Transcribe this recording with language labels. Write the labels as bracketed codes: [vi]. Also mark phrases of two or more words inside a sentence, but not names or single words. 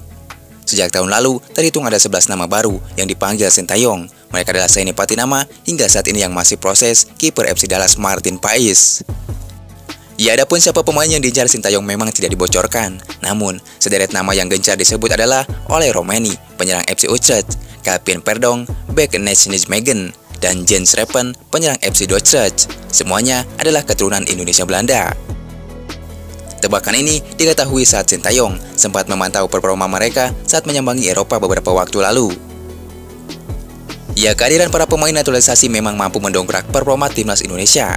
[id] Sejak tahun lalu, terhitung ada 11 nama baru yang dipanggil Sintayong. Mereka adalah Saini Patinama hingga saat ini yang masih proses kiper FC Dallas Martin Pais. Ya, adapun siapa pemain yang diincar Sintayong memang tidak dibocorkan. Namun, sederet nama yang gencar disebut adalah Ole Romani, penyerang FC Utrecht, Calvin Verdonk, bek Nijmegen, dan Jens Repen, penyerang FC Dordrecht. Semuanya adalah keturunan Indonesia Belanda. Tebakan ini diketahui saat Sintayong sempat memantau performa mereka saat menyambangi Eropa beberapa waktu lalu. Ya, kehadiran para pemain naturalisasi memang mampu mendongkrak performa timnas Indonesia.